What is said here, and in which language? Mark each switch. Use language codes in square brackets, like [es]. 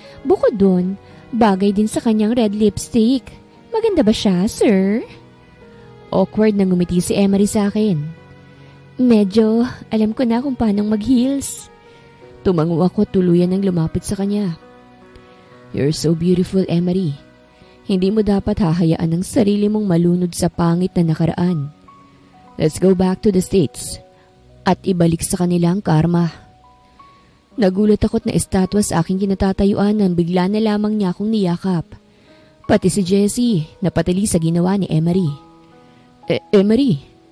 [tl] Bukod doon, bagay din sa kanyang red lipstick. Maganda ba siya, sir? Awkward na ngumiti si Emery sa akin. Medyo alam ko na kung paano mag-heels. Tumango ako tuluyan ng lumapit sa kanya. [en] You're so beautiful, Emery. [tl] Hindi mo dapat hahayaan ang sarili mong malunod sa pangit na nakaraan. [en] Let's go back to the States [tl] at ibalik sa kanila ang karma. Nagulat ako't na estatwa sa aking kinatatayuan nang bigla na lamang niya akong niyakap. Pati si Jessie napatali sa ginawa ni Emery. Emery?